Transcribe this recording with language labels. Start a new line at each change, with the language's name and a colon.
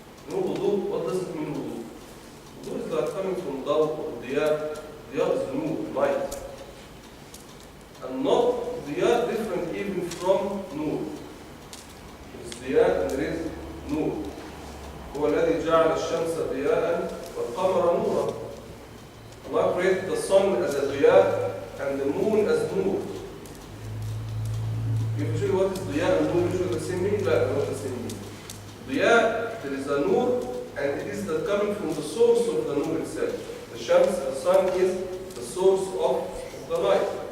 English: No wudu, what does it mean wudu? Wudu is like coming from daw or diya. Diya is nur, light. And not diya different even from nur. There is diya and there is nur.
Arabic: هو الذي جعل الشمس ضياء والقمر نورا.
English: Allah created the sun as a diya and the moon as nur. Usually what is diya and nur? Usually the same meaning? No, not the same meaning. Diya, there is a nur, and it is coming from the source of the nur itself. The shams, the sun is the source of the light.